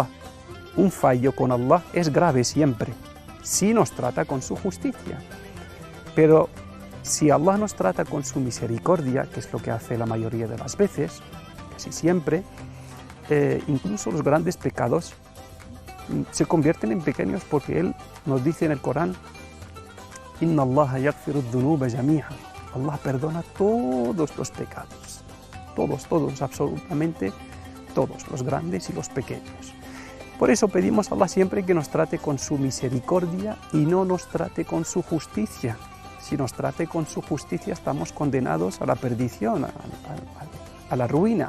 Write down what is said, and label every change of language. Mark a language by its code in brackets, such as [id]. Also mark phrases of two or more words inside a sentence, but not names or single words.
[es] Un fallo con Allah es grave siempre, si nos trata con su justicia. Pero si Allah nos trata con su misericordia, que es lo que hace la mayoría de las veces, casi siempre, incluso los grandes pecados se convierten en pequeños, porque Él nos dice en el Corán: [ar] إن الله يغفر الذنوب جميعا. [es] Allah perdona todos los pecados, todos, absolutamente todos, los grandes y los pequeños. Por eso pedimos a Allah siempre que nos trate con su misericordia y no nos trate con su justicia. Si nos trate con su justicia, estamos condenados a la perdición, a la ruina.